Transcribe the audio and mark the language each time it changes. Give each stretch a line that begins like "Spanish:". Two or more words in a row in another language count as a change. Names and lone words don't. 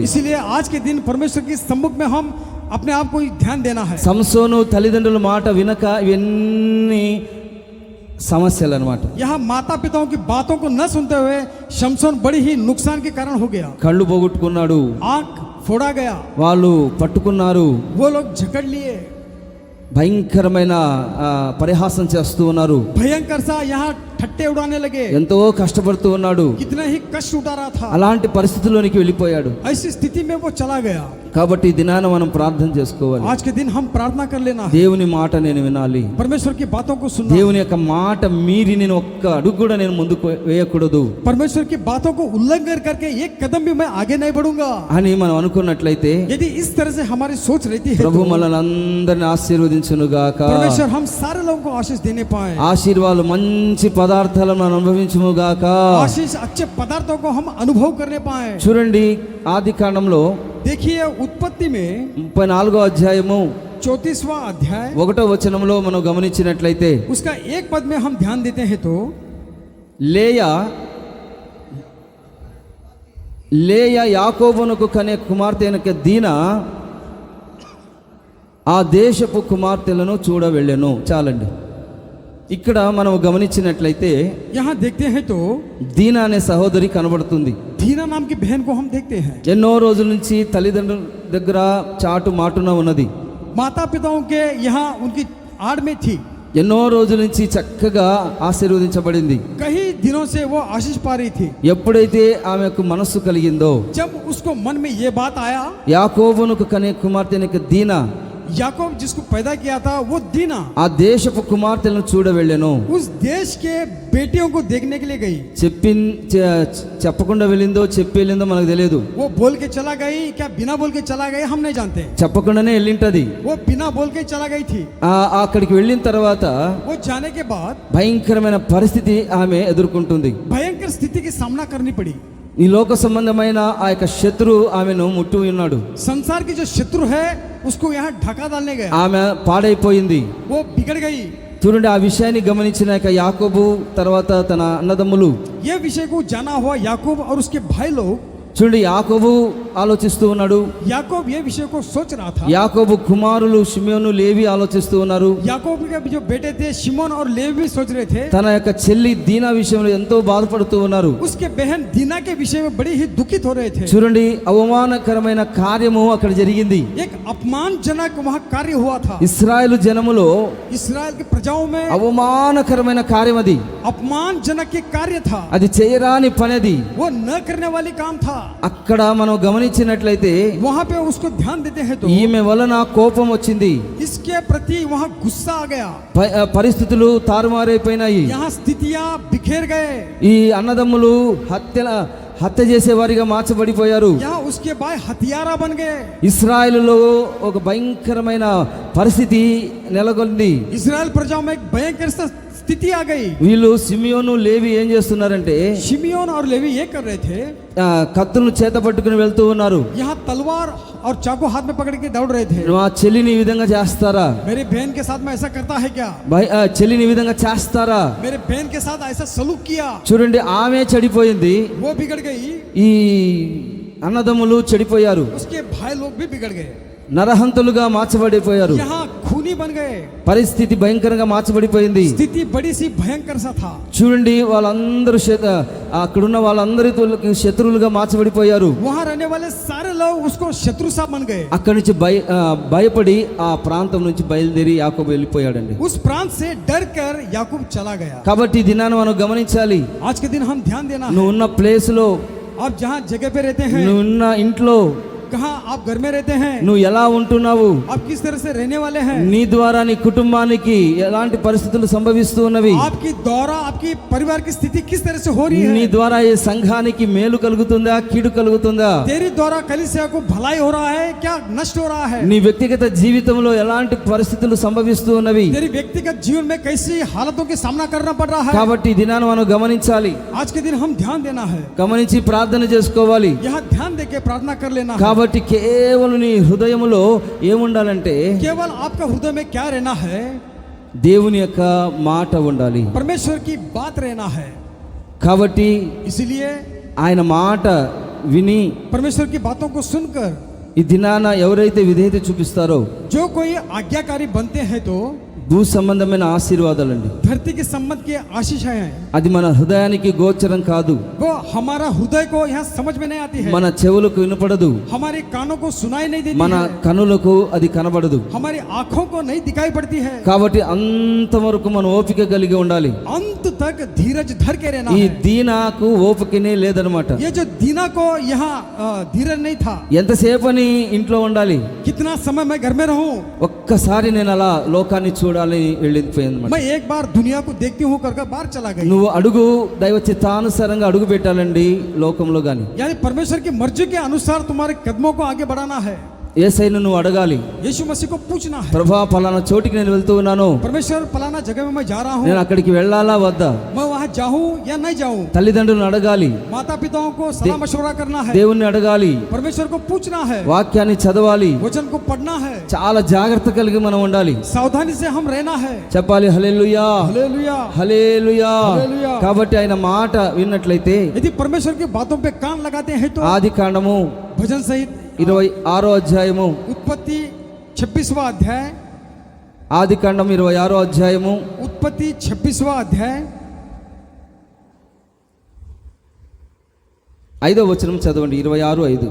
Hindi: इसीलिए आज के दिन परमेश्वर के सम्मुख में हम अपने आप को ध्यान देना है।
Telugu: సంసోను తల్లిదండ్రుల మాట వినక ఇవన్నీ సమస్యలు అన్నమాట.
Hindi: यहाँ माता पिताओं की बातों को न सुनते हुए शमशोन बड़ी ही नुकसान के कारण हो गया।
Telugu: కళ్ళు పోగొట్టుకున్నాడు,
Hindi: आंख फोड़ा गया,
Telugu: వాళ్ళు పట్టుకున్నారు,
Hindi: वो लोग झकड़ लिए,
Telugu: భయంకరమైన పరిహాసం చేస్తూ ఉన్నారు.
Hindi: भयंकर सा यहाँ ठट्टे उड़ाने लगे,
Telugu: ఎంతో కష్టపడుతూ ఉన్నాడు.
Hindi: कितना ही कष्ट उठा रहा था।
Telugu: అలాంటి పరిస్థితిలోనికి వెళ్ళిపోయాడు.
Hindi: ऐसी स्थिति में वो चला गया।
Telugu: కాబట్టి ఈ దినాన మనం ప్రార్థన చేసుకోవాలి.
Hindi: आज के दिन हम प्रार्थना कर लेना है,
Telugu: దేవుని మాట నేను వినాలి.
Hindi: परमेश्वर की बातों को सुनना,
Telugu: దేవుని యొక్క మాట మీరి నేను ఒక్క అడుగు కూడా నేను ముందుకు వేయకూడదు
Hindi: परमेश्वर की बातों को उल्लंघन करके एक कदम भी मैं आगे नहीं बढ़ूंगा।
Telugu: అని మనం అనుకున్నట్లయితే
Hindi: यदि इस तरह से हमारी सोच रहती है
Telugu: ప్రభు
Hindi: तो
Telugu: మనల్ని అందరిని ఆశీర్వదించును గాక.
Hindi: परमेश्वर हम सारे लोगों को आशीष देने पाए,
Telugu: ఆశీర్వాదాలు మంచి పదార్థాలను మనం అనుభవించుము గాక.
Hindi: आशीष अच्छे पदार्थों को हम अनुभव करने पाए।
Telugu: చూడండి, ఆది కాండంలో
Hindi: देखिए उत्पत्ति में
Telugu: 34వ అధ్యాయము
Hindi: 34वां अध्याय
Telugu: 1వ వచనంలో మనం గమనించినట్లయితే
Hindi: उसका एक पद में हम ध्यान देते हैं तो
Telugu: లేయా యాకోబునకు కనే కుమార్తె అయిన దీనా ఆ దేశపు కుమార్తెలను చూడ వెళ్ళెను. చాలండి. ఇక్కడ మనం గమనించినట్లయితే
Hindi: यहाँ देखते हैं तो
Telugu: దీనా అనే సహోదరి కనబడుతుంది.
Hindi: दीना नाम की बहन को हम देखते हैं।
Telugu: ఎన్నో రోజుల నుంచి తల్లిదండ్రుల దగ్గర చాటు మాటున ఉన్నది.
Hindi: माता पिताओं के यहाँ उनकी आड़ में थी,
Telugu: ఎన్నో రోజుల నుంచి చక్కగా ఆశీర్వదించబడింది.
Hindi: कई दिनों से वो आशीष पा रही थी।
Telugu: ఎప్పుడైతే ఆమెకు మనస్సు కలిగిందో,
Hindi: जब उसको मन में ये बात आया,
Telugu: యాకోబునకు కనే కుమార్తె అయిన దీనా
Hindi: याकूब जिसको पैदा किया था वो दीना
Telugu: ఆ దేశపు కుమార్తెలను చూడ వెళ్ళెను.
Hindi: उस देश के बेटियों को देखने के लिए गई।
Telugu: చెప్పకుండా వెళ్ళిందో చెప్పి వెళ్ళిందో మనకు తెలియదు.
Hindi: वो बोल के चला गई क्या बिना बोल के चला गई हम नहीं जानते।
Telugu: చెప్పకుండానే వెళ్ళింటది.
Hindi: वो बिना बोल के चला गई थी।
Telugu: అక్కడికి వెళ్ళిన తర్వాత
Hindi: वो जाने के बाद
Telugu: భయంకరమైన పరిస్థితి ఆమె ఎదుర్కొంటుంది.
Hindi: भयंकर स्थिति की सामना करनी पड़ी।
Telugu: ఈ లోక సంబంధమైన ఆ యొక్క శత్రువు ఆమెను ముట్టు ఉన్నాడు.
Hindi: संसार की जो शत्रु है उसको यहाँ ढका डालने गया,
Telugu: ఆమె పాడైపోయింది.
Hindi: वो बिगड़ गई।
Telugu: చూడండి, ఆ విషయాన్ని గమనించిన యాకోబు తర్వాత తన అన్నదమ్ములు,
Hindi: ये विषय को जाना हुआ याकूब और उसके भाई लोग,
Telugu: చూడండి యాకోబు ఆలోచిస్తూ ఉన్నాడు.
Hindi: याकूब ये विषय को सोच रहा था।
Telugu: యాకోబు కుమారులు షిమ్యోను లేవి ఆలోచిస్తూ ఉన్నారు.
Hindi: याकूब के जो बेटे थे शिमोन और लेवी भी सोच रहे थे।
Telugu: తన యొక్క చెల్లి దీనా విషయంలో ఎంతో బాధపడుతూ ఉన్నారు.
Hindi: उसके बहन दीना के विषय में बड़ी ही दुखित हो रहे थे।
Telugu: చూడండి, అవమానకరమైన కార్యము అక్కడ జరిగింది.
Hindi: एक अपमानजनक वहाँ कार्य हुआ था।
Telugu: ఇశ్రాయేలు జనములో
Hindi: इस्राएल की प्रजाओं में
Telugu: అవమానకరమైన కార్యం అది.
Hindi: अपमानजनक के कार्य था,
Telugu: అది చేయరాని పని. అది
Hindi: वो न करने वाली काम था।
Telugu: అక్కడ మనం గమనించినట్లయితే
Hindi: वहां पे उसको ध्यान देते हैं तो
Telugu: ఈమె వలన కోపం వచ్చింది,
Hindi: इसके प्रति वहां गुस्सा आ गया,
Telugu: పరిస్థితులు తారుమారైపోయినాయి.
Hindi: यहाँ स्थितियां बिखेर गए,
Telugu: ఈ అన్నదమ్ములు హత్య చేసేవారిగా మార్చబడిపోయారు.
Hindi: यहाँ उसके भाई हथियारा बन गए,
Telugu: ఇశ్రాయేలులో ఒక భయంకరమైన పరిస్థితి నెలకొంది.
Hindi: इस्राएल प्रजाओं में एक भयंकर स्थिति आ गई।
Telugu: వీళ్ళు సిమియోను లేవి ఏం చేస్తున్నారంటే
Hindi: शिमियोन और लेवी ये कर रहे थे,
Telugu: కత్తులను చేత పట్టుకుని వెళ్తూ ఉన్నారు.
Hindi: यहाँ तलवार और चाकू हाथ में पकड़ के दौड़ रहे थे।
Telugu: మా చెల్లిని ఈ విధంగా చేస్తారా,
Hindi: मेरी बहन के साथ में ऐसा करता है क्या,
Telugu: చెల్లిని ఈ విధంగా చేస్తారా.
Hindi: मेरे बहन के साथ ऐसा सलूक किया,
Telugu: చూడండి, ఆమె చెడిపోయింది,
Hindi: वो बिगड़ गई,
Telugu: ఈ అన్నదమ్ములు చెడిపోయారు,
Hindi: उसके भाई लोग भी बिगड़ गए,
Telugu: నరహంతులుగా మార్చబడిపోయారు.
Hindi: यहाँ खूनी बन गए,
Telugu: పరిస్థితి భయంకరంగా మార్చబడిపోయింది.
Hindi: स्थिति बड़ी सी भयंकर सा था।
Telugu: చూడండి, వాళ్ళందరూ అక్కడున్న వాళ్ళందరితో శత్రువులుగా మార్చబడిపోయారు.
Hindi: वहाँ रहने वाले सारे लोग उसको शत्रु सा बन गए।
Telugu: అక్కడి నుంచి భయపడి ఆ ప్రాంతం నుంచి బయలుదేరి యాకోబు వెళ్ళిపోయాడండి.
Hindi: उस प्रांत से डर कर याकूब चला गया।
Telugu: కాబట్టి ఈ దినాన్ని మనం గమనించాలి.
Hindi: आज के दिन हम ध्यान देना है,
Telugu: నువ్వు ఉన్న ప్లేస్ లో,
Hindi: आप जहाँ जगह पे रहते हैं,
Telugu: నువ్వు ఉన్న ఇంట్లో
Hindi: कहाँ आप घर में रहते हैं,
Telugu: నువ్వు ఎలా ఉంటున్నావు,
Hindi: आप किस तरह से रहने वाले हैं,
Telugu: నీ ద్వారా నీ కుటుంబానికి ఎలాంటి పరిస్థితులు సంభవిస్తూ ఉన్నవి,
Hindi: आपकी द्वारा आपकी परिवार की स्थिति किस तरह से हो रही
Telugu: నీ
Hindi: है,
Telugu: ద్వారా ఈ సంఘానికి మేలు కలుగుతుందా, కీడు కలుగుతుందా,
Hindi: तेरी द्वारा कलीसिया को भलाई हो रहा है क्या नष्ट हो रहा है,
Telugu: నీ వ్యక్తిగత జీవితంలో ఎలాంటి పరిస్థితులు సంభవిస్తూ ఉన్నవి.
Hindi: तेरी व्यक्तिगत जीवन में कैसी हालतों का सामना करना पड़ रहा है।
Telugu: కాబట్టి ఈ దినాన్ని మనం గమనించాలి,
Hindi: आज के दिन हम ध्यान देना है,
Telugu: గమనించి ప్రార్థన చేసుకోవాలి.
Hindi: यहाँ ध्यान देके प्रार्थना कर लेना है।
Telugu: కాబట్టి కేవలం నీ హృదయములో ఏముండాలంటే
Hindi: केवल आपका हृदय में क्या रहना है,
Telugu: దేవుని యొక్క మాట ఉండాలి.
Hindi: परमेश्वर की बात रहना है।
Telugu: కాబట్టి
Hindi: इसलिए
Telugu: ఆయన మాట విని
Hindi: परमेश्वर की बातों को सुनकर
Telugu: ఈ దినాన ఎవరైతే విధేయత చూపిస్తారో
Hindi: जो कोई आज्ञाकारी बनते हैं तो
Telugu: భూ సంబంధమైన ఆశీర్వాదాలండి.
Hindi: धरती के संबंध की आशीषाएं हैं,
Telugu: అది మన హృదయానికి గోచరం కాదు,
Hindi: वो हमारा हृदय को यहाँ समझ में नहीं आती है,
Telugu: మన చెవులకు వినపడదు,
Hindi: हमारे कानों को सुनाई नहीं देती
Telugu: మన
Hindi: है,
Telugu: కనులకు అది కనబడదు.
Hindi: हमारी आंखों को नहीं दिखाई पड़ती है।
Telugu: కాబట్టి అంతవరకు మనం ఓపిక కలిగి ఉండాలి.
Hindi: अंत तक धीरज धर के रहना
Telugu: ఈ
Hindi: है।
Telugu: దీనాకు ఓపికనే లేదనమాట.
Hindi: ये जो दीना को यहाँ धीरज नहीं था,
Telugu: ఎంతసేపని ఇంట్లో ఉండాలి,
Hindi: कितना समय मैं घर में रहूं,
Telugu: ఒక్కసారి నేను అలా లోకాన్ని చూడాలని వెళ్ళిపోయింది.
Hindi: मैं एक बार दुनिया को देखती हूँ करके बाहर चला गई।
Telugu: నువ్వు అడుగు దైవ చిత్తానుసారంగా అడుగు పెట్టాలండి లోకంలో గాని.
Hindi: यानी परमेश्वर की मर्जी के अनुसार तुम्हारे कदमों को आगे बढ़ाना है।
Telugu: యేసయ్యను నువ్వు అడగాలి,
Hindi: यीशु मसीह को पूछना है,
Telugu: ప్రభా పలానా చోటికి నేను వెళ్తూ ఉన్నాను,
Hindi: परमेश्वर फलाना जगह में मैं जा रहा
Telugu: నేను
Hindi: हूँ,
Telugu: అక్కడికి వెళ్ళాలా వద్దా.
Hindi: मैं वहाँ जाऊँ या नहीं जाऊँ।
Telugu: తల్లిదండ్రులను అడగాలి,
Hindi: माता पिताओं को सलाह मशवरा करना है,
Telugu: దేవుణ్ణి అడగాలి,
Hindi: परमेश्वर को पूछना है,
Telugu: వాక్యాన్ని చదవాలి.
Hindi: वचन को पढ़ना है,
Telugu: చాలా జాగ్రత్త కలిగి మనం ఉండాలి.
Hindi: सावधानी से हम रहना है।
Telugu: చెప్పాలి హల్లెలూయా,
Hindi: हालेलुया।
Telugu: హల్లెలూయా. హల్లెలూయా. కాబట్టి ఆయన మాట విన్నట్లయితే
Hindi: यदि परमेश्वर की बातों पे कान लगाते हैं तो
Telugu: ఆది కాండము
Hindi: भजन सहित
Telugu: 26వ అధ్యాయము,
Hindi: उत्पत्ति 26वां अध्याय,
Telugu: ఆది కాండం 26వ అధ్యాయము
Hindi: उत्पत्ति 26वां अध्याय
Telugu: 5వ వచనం చదవండి. 26:5.